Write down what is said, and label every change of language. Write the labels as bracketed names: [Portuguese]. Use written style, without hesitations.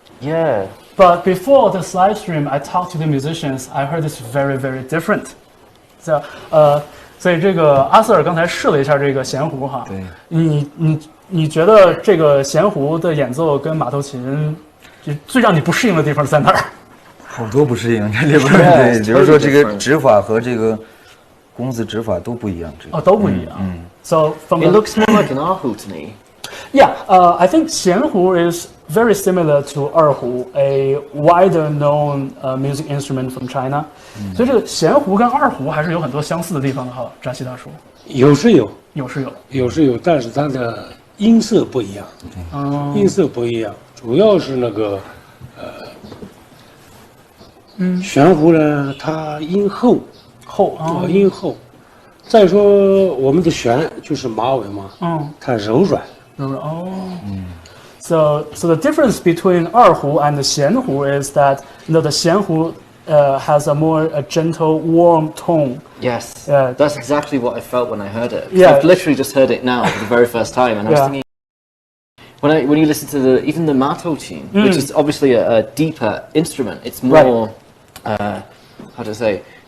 [English] Yeah. But before this live stream, I talked to the musicians. I heard it's very, very different. [Chinese] So, 所以这个阿瑟尔刚才试了一下这个弦胡哈，对，你觉得这个弦胡的演奏跟马头琴，就最让你不适应的地方在哪儿？好多不适应，这里边对，比如说这个指法和这个弓子指法都不一样，这个都不一样。 [English] So from It looks more like an erhu to me. Yeah, I think xianhu is very similar to erhu, a wider known music instrument from China. [Chinese] 所以这个弦胡跟二胡还是有很多相似的地方的哈，扎西大叔。有是有，有是有，但是它的音色不一样，音色不一样，主要是那个弦胡呢，它音厚，音厚。再说我们的弦就是马尾嘛，它柔软。 [English] So the difference between erhu and the xianhu is that the xianhu has a gentle, warm tone. Yes. Yeah. That's exactly what I felt when I heard it. Yeah. I've literally just heard it now for the very first time, and I was thinking, when you listen to even the mato chin, which is obviously a deeper instrument, it's more how to say.